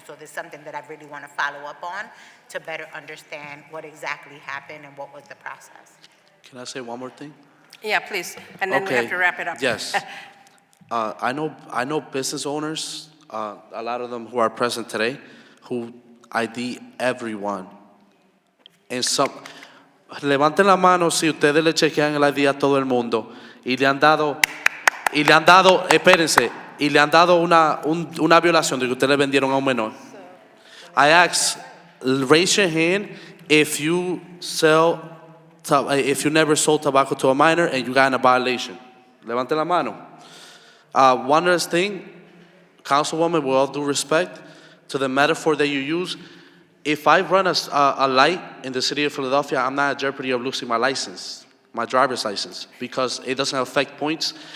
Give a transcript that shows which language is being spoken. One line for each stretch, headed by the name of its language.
English: So there's something that I really want to follow up on to better understand what exactly happened and what was the process. Can I say one more thing? Yeah, please. And then we have to wrap it up. Yes. I know business owners, a lot of them who are present today, who ID everyone.
Spanish: En some, levanten la mano si ustedes le chequean el ID a todo el mundo y le han dado, espérense, y le han dado una violación de que ustedes le vendieron a un menor.
English: I ask, raise your hand if you never sold tobacco to a minor and you got in a violation.
Spanish: Levanten la mano.
English: One last thing, Councilwoman, with all due respect to the metaphor that you use, if I run a light in the city of Philadelphia, I'm not at jeopardy of losing my license, my driver's license, because it doesn't affect points.